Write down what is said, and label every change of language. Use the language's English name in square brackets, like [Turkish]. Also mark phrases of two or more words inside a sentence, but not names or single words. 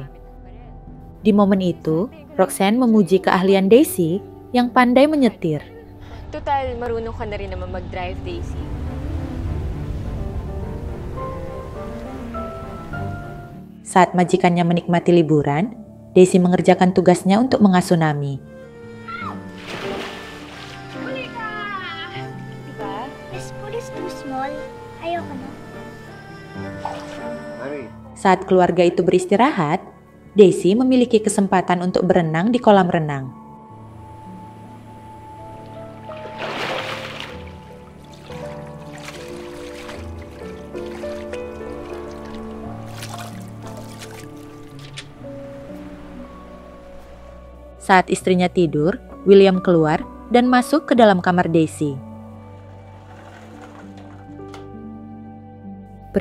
[Indonesian] Di momen itu, Roxanne memuji keahlian Daisy yang pandai menyetir. [Filipino] Total, marunong ka na rin naman mag-drive, Daisy. [Indonesian] Saat majikannya menikmati liburan, Daisy mengerjakan tugasnya untuk mengasuh Nami. [Filipino] Diba? [English] This pool is too small. [Filipino] Ayoko na. [Indonesian] Saat keluarga itu beristirahat, Daisy memiliki kesempatan untuk berenang di kolam renang. Saat istrinya tidur, William keluar dan masuk ke dalam kamar Daisy.